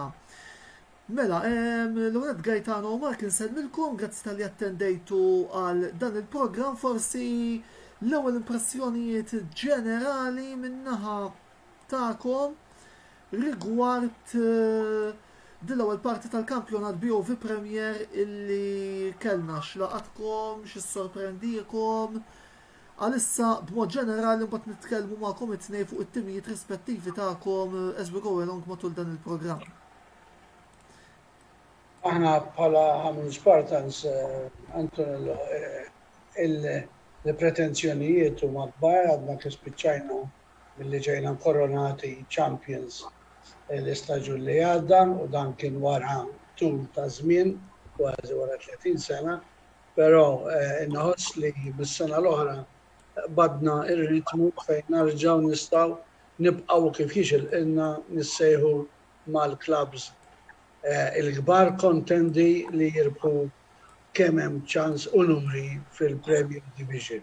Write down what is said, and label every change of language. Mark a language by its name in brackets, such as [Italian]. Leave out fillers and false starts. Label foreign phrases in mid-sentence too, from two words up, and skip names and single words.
[Maltese] Mela, l-għunet Gaetano u Mark insellmilkom, grazzi tal-li attendejtu għal dan il-programm, forsi l-ewwel impressjonijiet ġenerali min-naħa tagħkom rigward dil-ewwel parti tal-kampjonat BOV Premier illi kellna x'laqatkom, x'issorprendikom. Għalissa b'mod ġenerali mbagħad nitkellmu magħkom it-tnejn fuq it-timijiet rispettivi tagħkom [English] as we go along [Maltese] matul dan il-programm. Aħna bħala Hamrun Spartans, Antonello, il-pretenzjonijiet huma kbar għadna kif spiċċajna milli ġejna koronati champions l-istaġun li għadda u dan kien wara tul ta' żmien kważi wara 30 sena, però inħoss li bis-sena l-oħra badna ir-ritmu fejn narġgħu nistgħu nibqgħu kif jixilqilna nissejħu mal-klabs il-kbar kontendi li jirbħu kemm hemm ċans u numri fil-Premier Division.